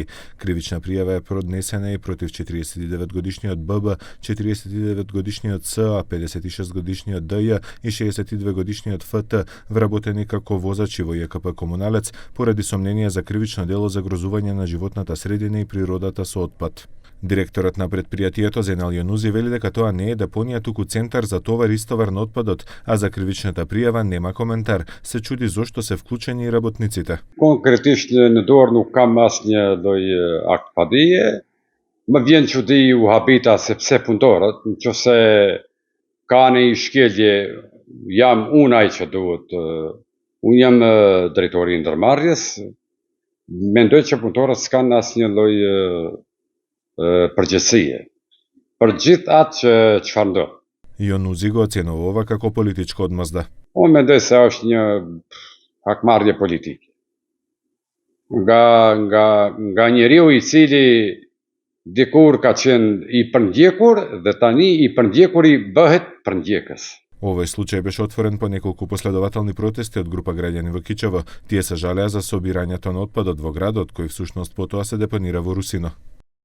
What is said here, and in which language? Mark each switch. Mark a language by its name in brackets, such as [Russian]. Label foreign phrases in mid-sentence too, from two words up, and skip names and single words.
[Macedonian] Кривична пријава е поднесена и против 49-годишниот ББ, 49-годишниот СА, 56-годишниот ДЈ и 62-годишниот ФТ, вработени како возачи во ЈКП Комуналец поради сомнение за кривично дело загрозување на животната средина и природата со отпад. Директорот на предпријатието Зенал Јонузи вели дека тоа не е депонија, туку центар за товар и истовар на отпадот, а за кривичната пријава нема коментар. Се чуди зошто се вклучени и работниците. [Albanian] Konkretisht në dorë nuk kam asnjë lloj akt padije. Më vjen çudi u habita se pse punëtorët, nëse ka një shkelje, jam unë ai që duhet. Unë jam drejtori i ndërmarrjes. Mendoj që punëtorët s'kan asnjë lloj përgjegjësie për gjithë atë që çfarë ndodh. [Macedonian] Јонузи го оценува ова како политичка одмазда. [Albanian] Unë mendoj se është një hakmarrje politike. Nga njeriu i cili dikur ka qenë i përndjekur dhe tani i përndjekuri bëhet përndjekës. [Macedonian] Овој случај беше отворен по неколку последователни протести од група граѓани во Кичево. Тие се жалеа за собирањето на отпадот во градот, кој всушност потоа се депонира во Русино.